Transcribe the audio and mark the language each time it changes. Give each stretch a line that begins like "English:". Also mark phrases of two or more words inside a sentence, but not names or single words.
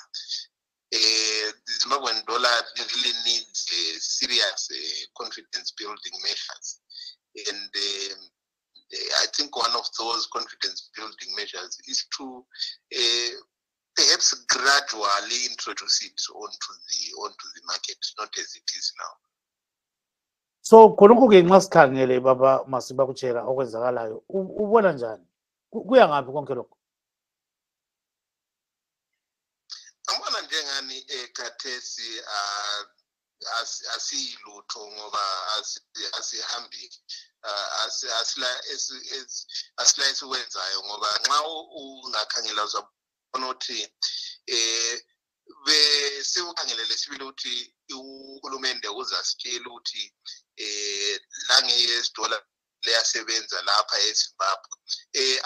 English: The Zimbabwean dollar really needs serious confidence building measures, and I think one of those confidence building measures is to perhaps gradually introduce it onto the market, not as it is now.
North Ndebele: So khonokho-ke nxa sikhangele baba Masimba Kuchera okwenzakalayo ubona njani? Kuya ngaphi konke lokho? Angibona njengani khathesi asiyilutho ngoba asihambi asila esikwenzayo, ngoba nxa ungakhangela uzabona ukuthi besiwukhangelele sibili ukuthi uhulumende uzasitshela ukuthi lange-US dollar liyasebenza lapha eZimbabwe.